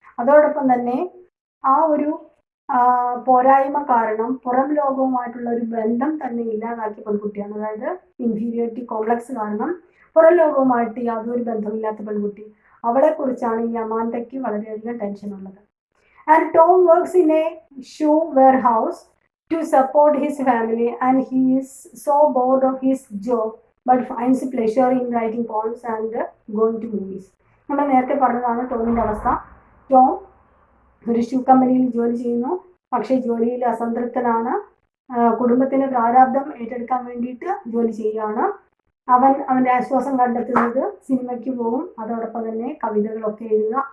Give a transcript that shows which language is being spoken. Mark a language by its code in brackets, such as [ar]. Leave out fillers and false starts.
[ml] അതോടൊപ്പം തന്നെ ആ ഒരു പോരായ്മ കാരണം പുറം ലോകവുമായിട്ടുള്ള ഒരു ബന്ധം തന്നെ ഇല്ലാതാക്കിയ പെൺകുട്ടിയാണ്. അതായത് ഇൻഫീരിയോറിറ്റി കോംപ്ലക്സ് കാരണം പുറം ലോകവുമായിട്ട് യാതൊരു ബന്ധമില്ലാത്ത പെൺകുട്ടി. അവളെ കുറിച്ചാണ് ഈ അമാന്തയ്ക്ക് വളരെയധികം ടെൻഷൻ ഉള്ളത്. [en] And Tom works in a shoe warehouse to support his family, and he is so bored of his job but finds pleasure in writing poems and going to movies. [ml] നമ്മൾ നേരത്തെ പറഞ്ഞതാണ് ടോമിൻ്റെ അവസ്ഥ. ടോം ഒരു shoe കമ്പനിയിൽ ജോലി ചെയ്യുന്നു, പക്ഷേ ജോലിയിൽ അസംതൃപ്തനാണ്. കുടുംബത്തിന് പ്രാരാബ്ദം ഏറ്റെടുക്കാൻ വേണ്ടിയിട്ട് ജോലി ചെയ്യുകയാണ്. അവൻ്റെ ആശ്വാസം കണ്ടെത്തുന്നത് സിനിമയ്ക്ക് പോകും, അതോടൊപ്പം തന്നെ കവിതകളൊക്കെ എഴുതുക.